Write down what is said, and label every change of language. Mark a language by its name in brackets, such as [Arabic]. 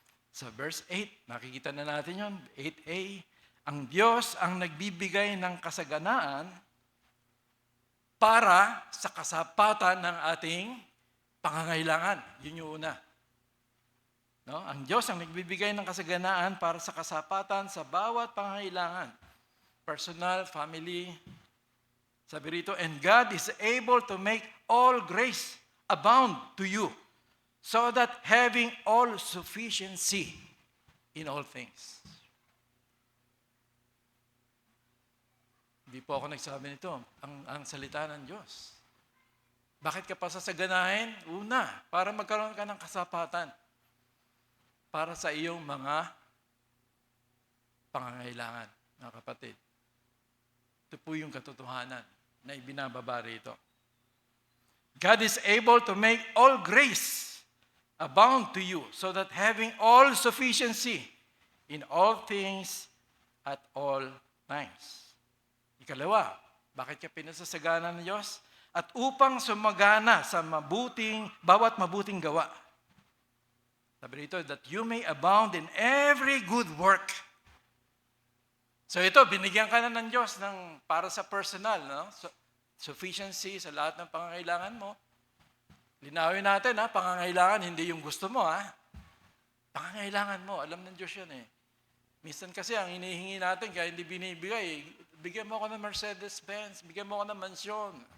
[Filipino] Sa verse 8, nakikita na natin yun, 8a, ang Diyos ang nagbibigay ng kasaganaan para sa kasapatan ng ating pangangailangan. Yun yung una. No? Ang Diyos ang nagbibigay ng kasaganaan para sa kasapatan sa bawat pangangailangan. [English] Personal, family. [Filipino] Sabi rito, [English] and God is able to make all grace abound to you, so that having all sufficiency in all things. [Filipino] Hindi po ako nagsabi nito, ang salita ng Diyos. Bakit ka pa sasaganahin? Una, para magkaroon ka ng kasapatan para sa iyong mga pangangailangan, mga kapatid. Ito po yung katotohanan na ibinababa rito. [English] God is able to make all grace abound to you, so that having all sufficiency in all things at all times. [Filipino] Ikalawa, bakit ka pinasasagana ng Diyos? At upang sumagana sa bawat mabuting gawa. Sabi rito, [English] that you may abound in every good work. [Filipino] So ito, binigyan ka na ng Diyos para sa personal, no? Sufficiency sa lahat ng pangangailangan mo. Linawin natin, pangangailangan, hindi yung gusto mo, Pangangailangan mo, alam ng Diyos yan, Minsan kasi ang hinihingi natin, kaya hindi binibigay, bigyan mo ako ng Mercedes-Benz, bigyan mo ako ng mansyon.